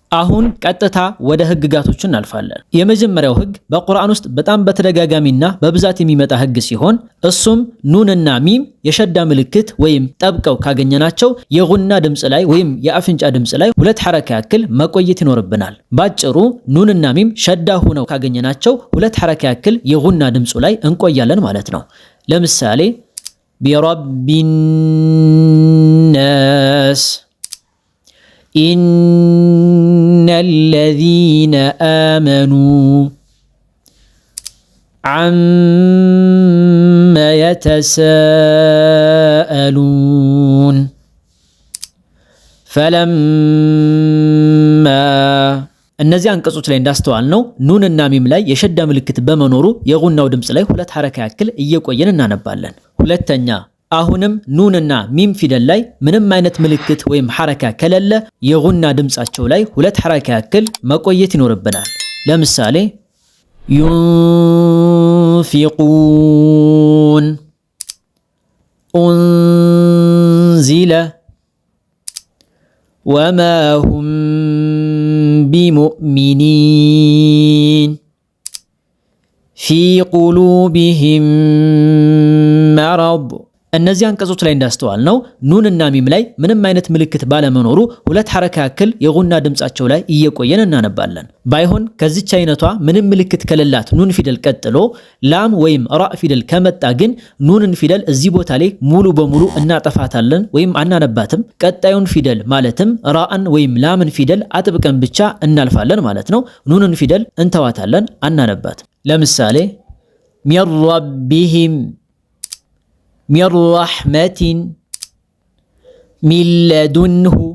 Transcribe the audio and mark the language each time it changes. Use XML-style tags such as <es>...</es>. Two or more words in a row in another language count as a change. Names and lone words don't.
<am>አሁን ቀጥታ ወደ ህግጋቶቹ እናልፋለን። የመጀመሪያው ህግ በቁርአን ውስጥ በጣም በተደጋጋሚና በብዛት የሚመጣ ህግ ሲሆን እሱም ኑንና ሚም የሸዳ ምልክት ወይም ጠብቀው ካገኘናቸው የጉና ድምጽ ላይ ወይም የአፍንጫ ድምጽ ላይ ሁለት ሐረካ ያክል መቆየት ይኖርብናል። ባጭሩ ኑንና ሚም ሸዳ ሆነው ካገኘናቸው ሁለት ሐረካ ያክል የጉና ድምጹ ላይ እንቆያለን ማለት ነው። ለምሳሌ ቢረቢናስ</am> <ar>إن الذين آمنوا عما يتساءلون فلما</ar> <am>እነዚህ አንቀጾች ላይ እንዳስተዋል ነው ኑንና ሚም ላይ የሸዳ ምልክት በመኖሩ የጉናው ድምጽ ላይ ሁለት ሐረካ ያክል እየቆየን እናነባለን። ሁለተኛ አሁንም ኑንና ሚም ፊደል ላይ ምንም አይነት ምልክት ወይም ሐረካ ከሌለ የጉና ድምጻቸው ላይ ሁለት ሐረካ ያክል መቆየት ይኖርብናል። ለምሳሌ</am> <ar>ينفقون أنزل وما هم بمؤمنين في قلوبهم مرض</ar> <am>እነዚህ አንቀጾች ላይ እንዳስተዋል ነው ኑንና ሚም ላይ ምንም አይነት ምልክት ባለመኖሩ ሁለት ሐረካ ያክል የጉና ድምጻቸው ላይ እየቆየን እናነባለን። ባይሆን ከዚች አይነቷ ምንም ምልክት ከሌላት ኑን ፊደል ቀጥሎ ላም ወይም ራ ፊደል ከመጣ ግን ኑንን ፊደል እዚህ ቦታ ላይ ሙሉ በሙሉ እናጠፋታለን ወይም አናነባትም። ቀጣዩን ፊደል ማለትም ራአን ወይም ላምን ፊደል አጥብቀን ብቻ እናልፋለን ማለት ነው። ኑንን ፊደል እንተዋታለን፣ አናነባትም። ለምሳሌ</am> <ar>من ربهم من رحمتين من لدنه</ar>